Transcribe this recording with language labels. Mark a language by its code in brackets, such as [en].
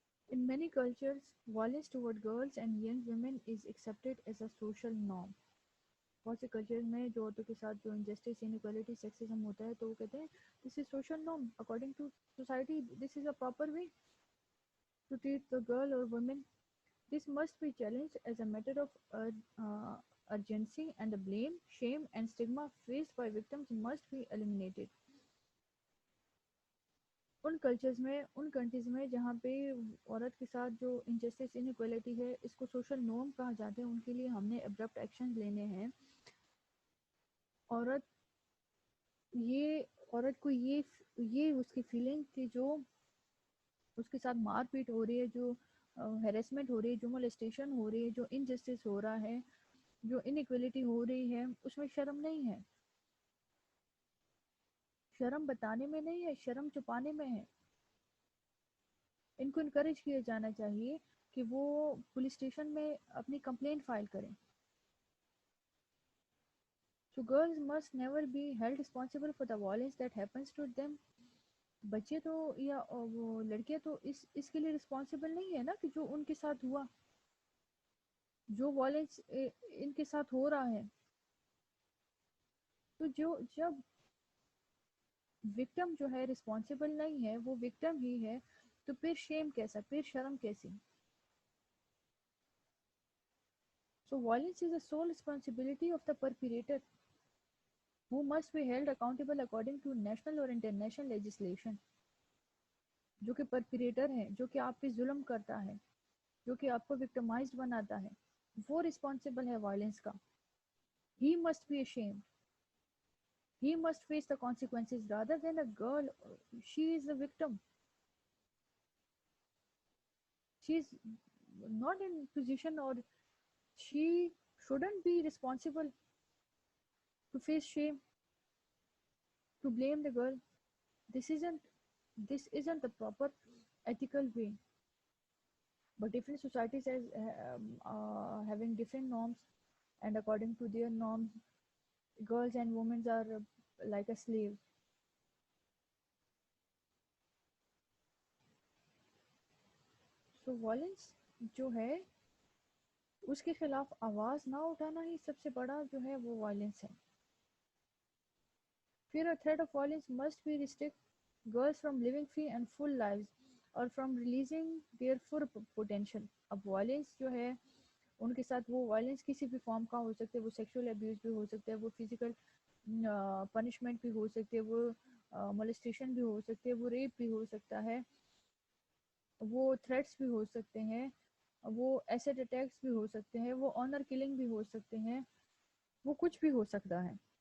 [en] In many cultures, violence toward girls and young women is accepted as a social norm. [ur] بہت سے culture میں جو عورتوں کے ساتھ جو انجسٹس, انیکوالٹی, سیکسزم ہوتا ہے تو وہ کہتے ہیں [en] This is social norm according to society, this is a proper way to treat the girl اور woman. This must be challenged as a matter of urgency, and the blame, shame, and stigma faced by victims must be eliminated. [ur] In cultures میں, ان countries میں جہاں پہ عورت کے ساتھ جو injustice, inequality ہے, اس کو سوشل نورم کہا جاتا ہے, ان کے لیے ہم نے ابرپٹ ایکشن لینے ہیں. عورت عورت کو یہ اس کی فیلنگ تھی جو اس کے ساتھ مار پیٹ ہو رہی ہے, جو ہیریسمنٹ ہو رہی ہے, جو مولسٹیشن ہو رہی ہے, جو انجسٹس ہو رہا ہے, جو انیکوالٹی ہو رہی ہے, اس میں شرم نہیں ہے. شرم بتانے میں نہیں ہے, شرم چھپانے میں ہے. ان کو انکریج کیا جانا چاہیے کہ وہ پولیس اسٹیشن میں اپنی کمپلینٹ فائل کریں. [en] So girls must never be held responsible for the violence that happens to them. [ur] بچے تو یا وہ لڑکیاں تو اس کے لیے رسپانسیبل نہیں ہے نا کہ جو ان کے ساتھ ہوا, جو وائلنس ان کے ساتھ ہو رہا ہے. تو جب وکٹم جو ہے رسپانسیبل نہیں ہے, وہ وکٹم ہی ہے, تو پھر شیم کیسا, پھر شرم کیسی. [en] So violence is the sole responsibility of the perpetrator, who must be held accountable according to national or international legislation. [ur] جو کہ پرپیریٹر ہے, جو کہ آپ پہ ظلم کرتا ہے, جو کہ آپ کو وکٹمائزڈ بناتا ہے, وہ رسپانسیبل ہے وائلنس کا. [en] He must be ashamed. He must face the consequences rather than a girl. She is a victim. She is not in position, or she shouldn't be responsible to face shame, to blame the girl. This isn't this isn't the proper ethical way. But different societies as having different norms, and according to their norms, girls and women are like a slave. So violence [ur] جو ہے اس کے خلاف آواز نہ اٹھانا ہی سب سے بڑا جو ہے وہ وائلنس ہے. [en] Fear or threat of violence must be restrict girls from living free and full lives, or from releasing their full potential. [ur] اب وائلنس جو ہے ان کے ساتھ, وہ وائلنس کسی بھی فارم کا ہو سکتا ہے, وہ سیکشول ابیوز بھی ہو سکتا ہے, وہ فزیکل پنشمنٹ بھی ہو سکتے ہیں, وہ مولسٹیشن بھی ہو سکتے ہیں, وہ ریپ بھی ہو سکتا ہے, وہ تھریٹس بھی ہو سکتے ہیں, وہ ایسڈ اٹیکس بھی ہو سکتے ہیں, وہ آنر کلنگ بھی ہو سکتے ہیں, وہ کچھ بھی ہو سکتا ہے.